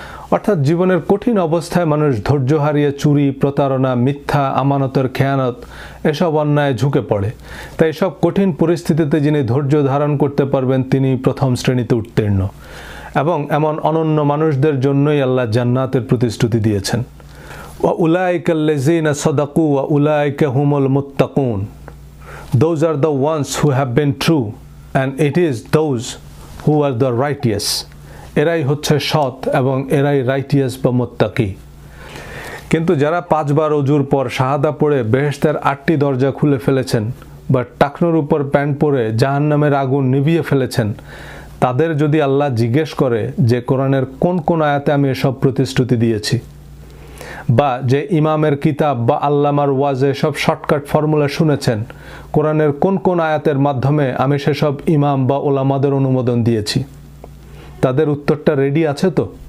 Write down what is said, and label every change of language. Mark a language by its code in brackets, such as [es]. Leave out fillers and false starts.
[bn] অর্থাৎ জীবনের কঠিন অবস্থায় মানুষ ধৈর্য হারিয়ে চুরি, প্রতারণা, মিথ্যা, আমানতের খেয়ানত এসব অন্যায় ঝুঁকে পড়ে। তাই এসব কঠিন পরিস্থিতিতে যিনি ধৈর্য ধারণ করতে পারবেন তিনি প্রথম শ্রেণীতে উত্তীর্ণ। এবং এমন অনন্য মানুষদের জন্যই আল্লাহ জান্নাতের প্রতিশ্রুতি দিয়েছেন। [ar] ওয়া উলাইকাল্লাযীনা সাদাকু ওয়া উলাইকা হুমুল মুত্তাকুন। [en] Those are the ones who have been true and it is those who are the righteous. [bn] এরাই হচ্ছে সৎ এবং এরাই রাইটিয়াস বা মুত্তাকি। কিন্তু যারা 5 বার ওযুর পর শাহাদা পড়ে বেহেশতের 8টি দরজা খুলে ফেলেছেন বা টাকনোর উপর প্যান্ট পরে জাহান্নামের আগুন নিভিয়ে ফেলেছেন, তাদের যদি আল্লাহ জিজ্ঞেস করে যে কোরআনের কোন কোন আয়াতে আমি এসব প্রতিশ্রুতি দিয়েছি, বা যে ইমামের কিতাব বা আল্লামার ওয়াজে সব শর্টকাট ফর্মুলা শুনেছেন, কোরআনের কোন কোন আয়াতের মাধ্যমে আমি সেসব ইমাম বা ওলামাদের অনুমোদন দিয়েছি, তাদের উত্তরটা রেডি আছে তো?